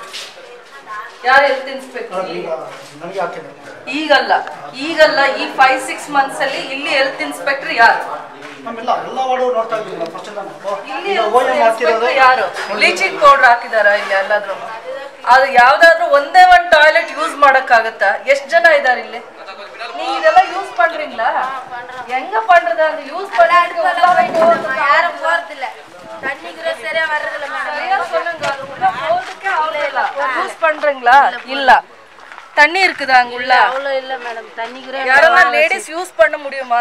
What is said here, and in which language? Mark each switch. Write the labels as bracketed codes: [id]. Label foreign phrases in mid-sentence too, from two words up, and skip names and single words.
[kn] ಯಾರು [en] health inspector? [kn] ಈಗಲ್ಲ ಈ 5-6 months ಅಲ್ಲಿ ಇಲ್ಲಿ [en] health inspector [kn] ಯಾರು? ಯಾರು [en] bleaching powder [kn] ಹಾಕಿದಾರ ಇಲ್ಲಿ ಎಲ್ಲಾದ್ರೂ? ಅದು ಯಾವ್ದಾದ್ರು ಒಂದೇ ಒಂದು [en] toilet use [kn] ಮಾಡಕ್ಕಾಗತ್ತಾ? ಎಷ್ಟು ಜನ ಇದಾರೆ ಇಲ್ಲಿ? [ta] நீங்க இதெல்லாம் யூஸ் பண்றீங்களா? எங்க பண்றது? அந்த யூஸ் பண்ணிட்டு யாரும் போறது இல்ல, தண்ணிக்குற சரியா வர்றது இல்ல மேடம். சரியா சொல்லுங்க, உள்ள போறதுக்கே ஆளே இல்ல. யூஸ் பண்றீங்களா? இல்ல. தண்ணி இருக்குதா அங்க உள்ள? அவ்வளவு இல்ல மேடம், தண்ணிக்குற யாரெல்லாம் லேடிஸ் யூஸ் பண்ண முடியுமா?